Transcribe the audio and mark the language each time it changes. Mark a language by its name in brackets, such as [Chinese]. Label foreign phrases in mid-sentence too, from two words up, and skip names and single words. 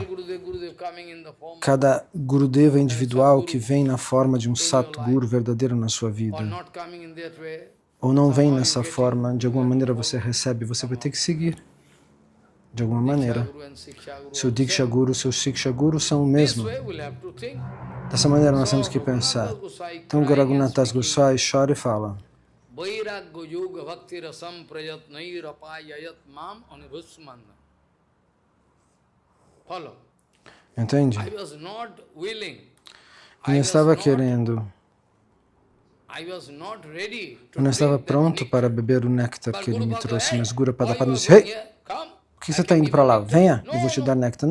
[Portuguese] Cada Gurudeva individual que vem na forma de um Satguru verdadeiro na sua vida, ou não vem nessa forma, de alguma maneira você recebe, você vai ter que seguir. De alguma maneira. Seu [Sanskrit] Diksha Guru, [Portuguese] seu [Sanskrit] Siksha Guru [Portuguese] são o mesmo. Dessa maneira nós temos que pensar. Então Raghunath Goswami chora e fala: [Sanskrit] Vairagya yoga bhakti rasam prayatnai rapayayat mam anubhusmanda. [Portuguese] Follow. Entende? Eu não estava querendo. Eu não estava pronto para beber o néctar que ele me trouxe, mas Guru Padapada disse: Hey, por que você está indo para lá? Venha, eu vou te dar néctar.